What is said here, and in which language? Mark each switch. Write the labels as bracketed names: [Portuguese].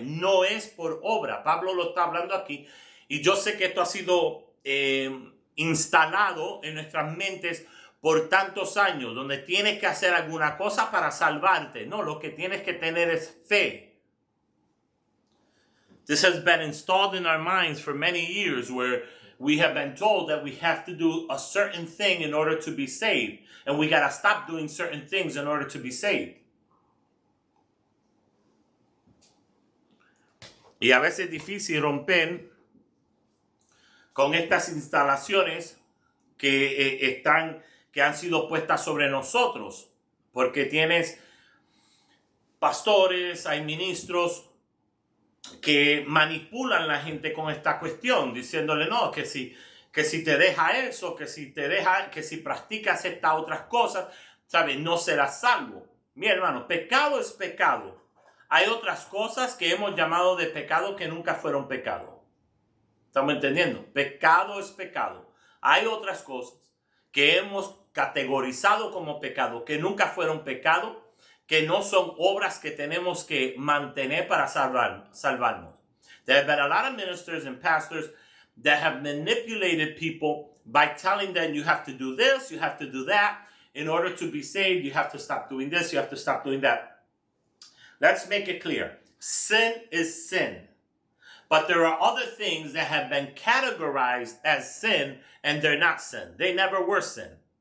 [Spanish] No es por obra. Pablo lo está hablando aquí. Y yo sé que esto ha sido instalado en nuestras mentes por tantos años, donde tienes que hacer alguna cosa para salvarte. No, lo que tienes que tener es fe. [English] This has been installed in our minds for many years, where we have been told that we have to do a certain thing in order to be saved. And we got to stop doing certain things in order to be saved. [Spanish] Y a veces es difícil romper con estas instalaciones que han sido puestas sobre nosotros. Porque tienes pastores, hay ministros que manipulan a la gente con esta cuestión, diciéndole no, que si te deja eso, que si practicas estas otras cosas, ¿sabes? No serás salvo. Mi hermano, pecado es pecado. Hay otras cosas que hemos llamado de pecado que nunca fueron pecado. ¿Estamos entendiendo? Pecado es pecado. Hay otras cosas que hemos categorizado como pecado, que nunca fueron pecado, que no son obras que tenemos que mantener para salvarnos. [English] There have been a lot of ministers and pastors that have manipulated people by telling them you have to do this, you have to do that. In order to be saved, you have to stop doing this, you have to stop doing that. Let's make it clear. Sin is sin. But there are other things that have been categorized as sin and they're not sin. They never were sin.